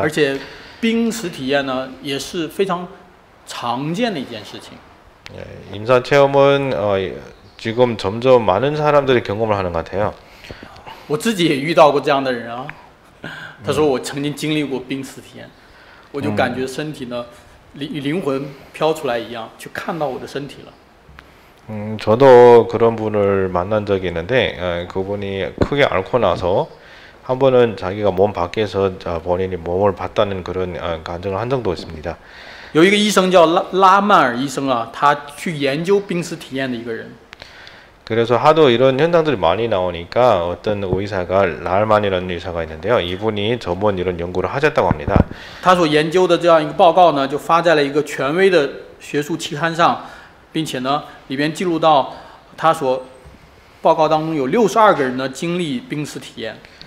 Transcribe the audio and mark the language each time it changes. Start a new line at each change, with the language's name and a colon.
Chinese: 而且濒死体验呢也是非常常见的一件事情。
Korean: 예, 임사 체험은 지금 점점 많은 사람들이 경험을 하는 것 같아요.
Chinese: 我自己也遇到过这样的人啊，他说我曾经经历过濒死体验。我就感觉身体呢，灵魂飘出来一样，去看到我的身体了。
Korean: 저도 그런 분을 만난 적이 있는데 그분이 크게 앓고 나서 한 번은 자기가 몸 밖에서 본인이 몸을 봤다는 그런 간증을 한 적도 있습니다.
Chinese: 有一个医生叫拉曼尔医生啊，他去研究濒死体验的一个人。
Korean: 그래서 하도 이런 현상들이 많이 나오니까 어떤 의사가 라알만이라는 의사가 있는데요. 이분이 전문 이런 연구를 하셨다고 합니다.
Chinese: 他所研究的这样一个报告呢，就发在了一个权威的学术期刊上，并且呢，里边记录到他所报告当中有62个人呢经历濒死体验。